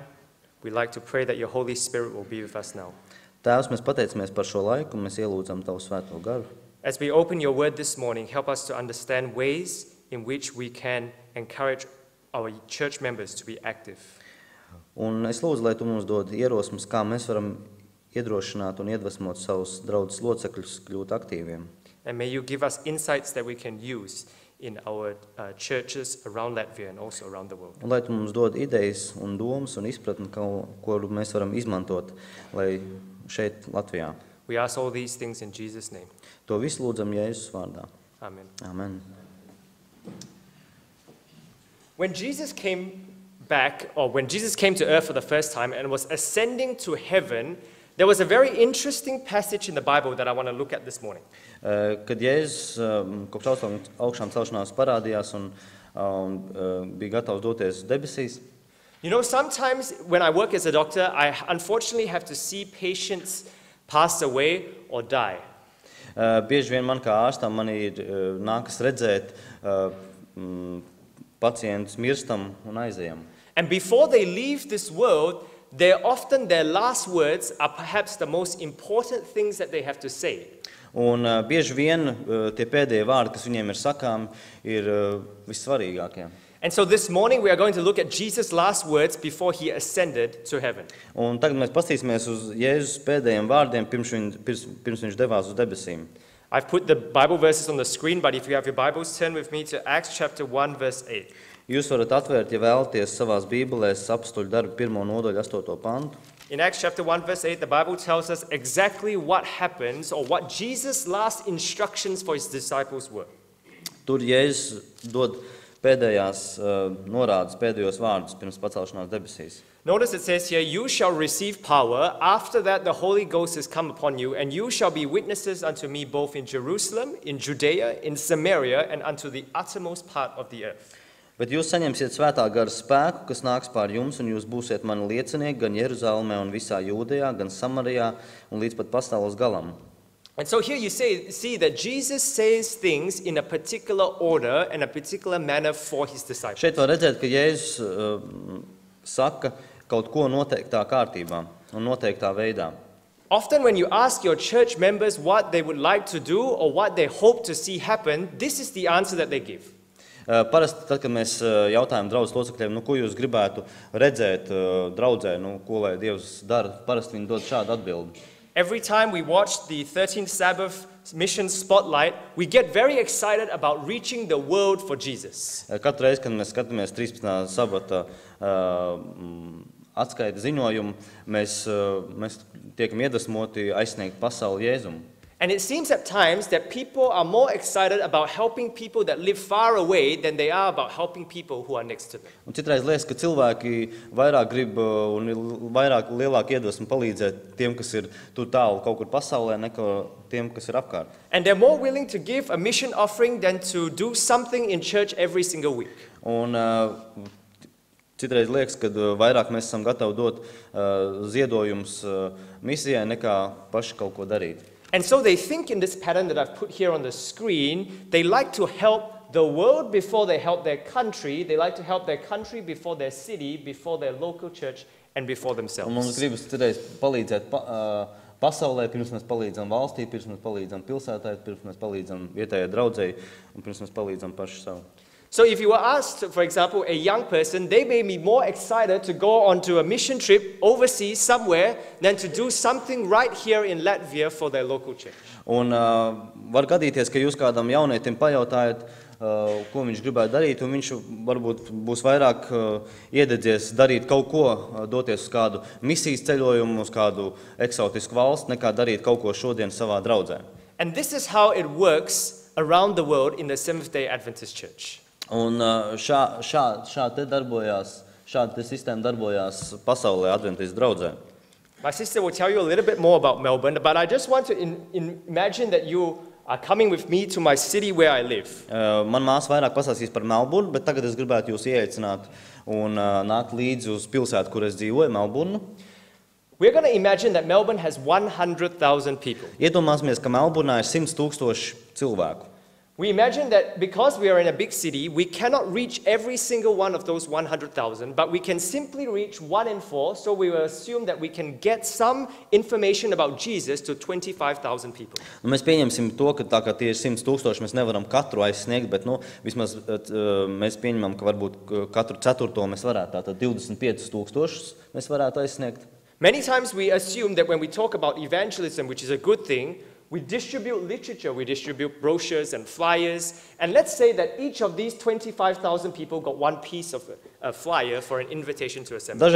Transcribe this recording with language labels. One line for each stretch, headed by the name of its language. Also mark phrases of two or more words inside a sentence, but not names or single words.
English: We'd like to pray that your Holy Spirit will be with us now.
Latvian: Tēvs, mēs pateicamies par šo laiku, un mēs ielūdzam Tavu svēto garu.
English: As we open your word this morning, help us to understand ways in which we can encourage our church members to be active.
Latvian: Un es lūdzu, lai Tu mums dod ierosmes, kā mēs varam iedrošināt un iedvesmot savus draudzes locekļus kļūt aktīviem.
English: And may you give us insights that we can use in our churches around Latvia and also around the world.
Latvian: Un lai Tu mums dod idejas un domas un izpratni, ko mēs varam izmantot, lai šeit Latvijā.
English: We ask all these things in Jesus' name.
Latvian: To visu lūdzam Jēzus vārdā.
English: Amen.
Latvian: Amen.
English: When Jesus came back, or when Jesus came to earth for the first time and was ascending to heaven, there was a very interesting passage in the Bible that I want to look at this morning.
Latvian: Kad Jēzus kopš augšām celšanās parādījās un bija gatavs doties debesīs,
English: You know, sometimes when I work as a doctor, I unfortunately have to see patients pass away or die.
Latvian: Bieži vien man kā ārstam nākas redzēt pacientus mirstam un aizejam.
English: And before they leave this world, often their last words are perhaps the most important things that they have to say.
Latvian: Un bieži vien tie pēdējie vārdi, kas viņiem ir sakām, ir vissvarīgākie.
English: And so this morning we are going to look at Jesus' last words before he ascended to heaven.
Latvian: Un tagad mēs paskatīsimies uz Jēzus pēdējiem vārdiem, pirms viņš devās uz debesīm.
English: I've put the Bible verses on the screen, but if you have your Bibles, turn with me to Acts chapter 1, verse 8.
Latvian: Jūs varat atvērt, ja vēlaties, savās bībelēs Apostļu darbu 1. nodaļu 8. pantu.
English: In Acts chapter 1, verse 8, the Bible tells us exactly what happens or what Jesus' last instructions for his disciples were.
Latvian: Tur Jēzus dod pēdējās norādes, pēdējos vārdus pirms pacelšanās debesīs.
English: Notice it says here, you shall receive power. After that, the Holy Ghost has come upon you, and you shall be witnesses unto me both in Jerusalem, in Judea, in Samaria, and unto the uttermost part of the earth.
Latvian: Bet jūs saņemsiet svētā gara spēku, kas nāks pār jums, un jūs būsiet mani liecinieki gan Jeruzalemē un visā Jūdejā, gan Samarijā un līdz pat pasaules galam.
English: And so here you see that Jesus says things in a particular order and a particular manner for his disciples.
Latvian: Šeit var redzēt, ka Jēzus saka kaut ko noteiktā kārtībā un noteiktā veidā.
English: Often when you ask your church members what they would like to do or what they hope to see happen, this is the answer that they give.
Latvian: Parasti, tad, kad mēs jautājam draudzes locekļiem, ko jūs gribētu redzēt draudzē, ko lai Dievs dara, parasti viņi dod šādu atbildi.
English: Every time we watch the 13th Sabbath mission spotlight, we get very excited about reaching the world for Jesus.
Latvian: Katru reizi, kad mēs skatāmies 13. sabata atskaita ziņojumu, mēs tiekam iedvesmoti aizsniegt pasauli Jēzumu.
English: And it seems at times that people are more excited about helping people that live far away than they are about helping people who are next to them.
Latvian: Un citreiz liekas, ka cilvēki vairāk grib un lielāk iedvesmu palīdzēt tiem, kas ir tur tālu kaut kur pasaulē, nekā tiem, kas ir apkārt.
English: And they're more willing to give a mission offering than to do something in church every single week.
Latvian: Un citreiz liekas, ka vairāk mēs esam gatavi dot ziedojumus misijai, nekā paši kaut ko darīt.
English: And so they think in this pattern that I've put here on the screen, they like to help the world before they help their country. They like to help their country before their city, before their local church, and before themselves.
Latvian: Un mums gribas citreiz palīdzēt pasaulē, pirms mēs palīdzam valstī, pirms mēs palīdzam pilsētai, pirms mēs palīdzam vietējai draudzei un pirms mēs palīdzam paši savu.
English: So if you were asked, for example, a young person, they may be more excited to go onto a mission trip overseas somewhere than to do something right here in Latvia for their local church.
Latvian: Un var gadīties, ka jūs kādam jaunietim pajautājat, ko viņš gribētu darīt, un viņš varbūt būs vairāk iededzies darīt kaut ko, doties uz kādu misijas ceļojumu, uz kādu eksotisku valsti, nekā darīt kaut ko šodien savā draudzē.
English: And this is how it works around the world in the Seventh-day Adventist Church.
Latvian: Un šāda sistēma darbojās pasaulē Adventistu draudzē.
English: My sister will tell you a little bit more about Melbourne, but I just want to imagine that you are coming with me to my city where I live.
Latvian: Man māsa vairāk pastāstīs par Melburnu, bet tagad es gribētu jūs ieaicināt un nākt līdzi uz pilsētu, kur es dzīvoju, Melburnu.
English: We're going to imagine that Melbourne has 100,000 people.
Latvian: Iedomāsimies, ka Melburnā ir 100,000 cilvēku.
English: We imagine that because we are in a big city, we cannot reach every single one of those 100,000, but we can simply reach 1 in 4, so we will assume that we can get some information about Jesus to 25,000 people.
Latvian: Nu, mēs pieņemsim to, ka tā kā tie ir 100,000, mēs nevaram katru aizsniegt, bet vismaz mēs pieņemam, ka varbūt katru ceturto mēs varētu, tātad 25,000 mēs varētu aizsniegt.
English: Many times we assume that when we talk about evangelism, which is a good thing, we distribute literature, we distribute brochures and flyers, and let's say that each of these 25,000 people got one piece of a flyer for an invitation to a seminar.